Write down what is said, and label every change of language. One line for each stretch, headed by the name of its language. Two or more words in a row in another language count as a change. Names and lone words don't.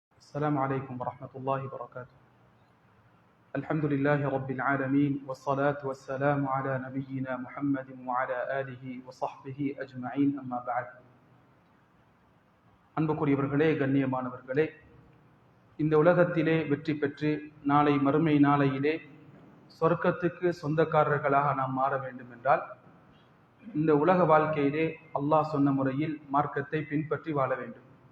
Arabic: السلام عليكم ورحمة الله وبركاته. الحمد لله رب العالمين والصلاة والسلام على نبينا محمد وعلى آله وصحبه أجمعين أما بعد.
Tamil: அன்புக்குரியவர்களே, கண்ணியமானவர்களே, இந்த உலகத்திலே வெற்றி பெற்று நாளை மறுமை நாளையிலே சொர்க்கத்துக்கு சொந்தக்காரர்களாக நாம் மாற வேண்டும் என்றால் இந்த உலக வாழ்க்கையிலே அல்லாஹ் சொன்ன முறையில் மார்க்கத்தை பின்பற்றி வாழ வேண்டும்.